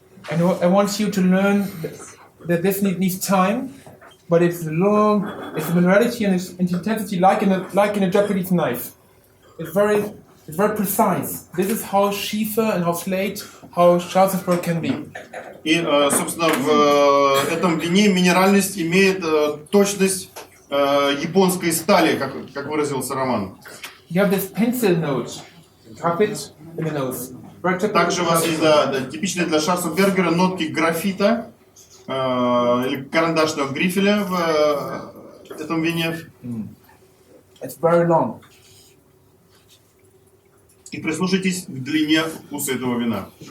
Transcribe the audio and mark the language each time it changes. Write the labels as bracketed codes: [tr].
[en] And I want you to learn that this needs time, but it's long. It's minerality and its intensity, like in a Japanese knife. It's very precise. This is how Schiefer and how Slate, how Schwarzensburg can be. [ru] И, собственно, в этом вине минеральность имеет точность японской стали, как выразился Роман. [en] You have this pencil note, graphite in the nose. [ru] Также у вас есть типичные для Шварценбергера нотки графита или карандашного грифеля в этом вине. [en] It's very long. [ru] И прислушайтесь к длине вкуса этого вина.